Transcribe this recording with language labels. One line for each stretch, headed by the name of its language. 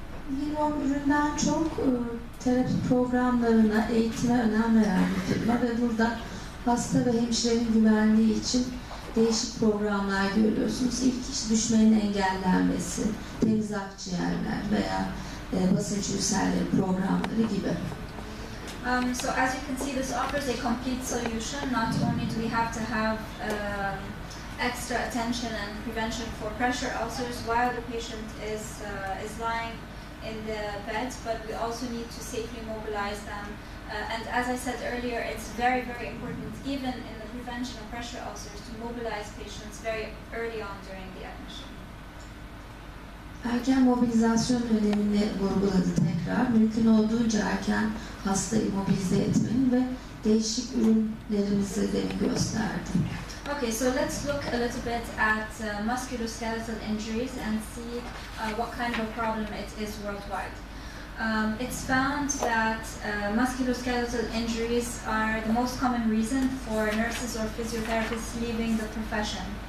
Turkish: Hill-Rom üründen çok terapi programlarına, eğitime önem veren bir firma ve burada hasta ve hemşirenin güvenliği için değişik programlar görüyorsunuz. İlk iş düşmenin engellenmesi, temiz akciğerler veya basınç ülserleri programları gibi.
English: So as you can see, this offers a complete solution. Not only do we have to have extra attention and prevention for pressure ulcers while the patient is lying in the bed, but we also need to safely mobilize them. And as I said earlier, it's very, very important, even in the prevention of pressure ulcers, to mobilize patients very early on during the admission.
Turkish: Erken mobilizasyon önemini vurguladı tekrar. Mümkün olduğunca erken hastayı mobilize etmenin ve değişik ürünlerimizi de gösterdi.
English: Okay, so let's look a little bit at musculoskeletal injuries and see what kind of a problem it is worldwide. It's found that musculoskeletal injuries are the most common reason for nurses or physiotherapists leaving the profession.